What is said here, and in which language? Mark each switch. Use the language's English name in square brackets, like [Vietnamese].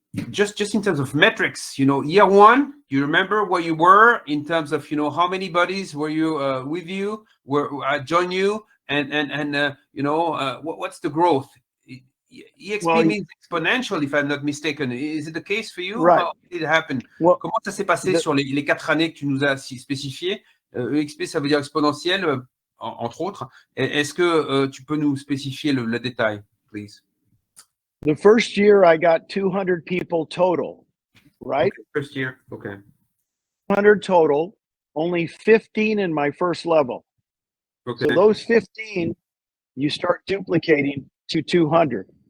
[English] Just in terms of metrics, year one, you remember where you were in terms of, how many buddies were you with you, join you, and what's the growth? EXP means exponential, if I'm not mistaken. Is it the case for you? Right. How did it happen? Well, [French] comment ça s'est passé sur les 4 années que tu nous as spécifiées? EXP, ça veut dire exponentiel, entre autres. Est-ce que tu peux nous spécifier le détail, [English] please? The first year I got 200 people total, right? Okay, first year, okay. 200 total, only 15 in my first level. Okay. So those 15, you start duplicating to 200.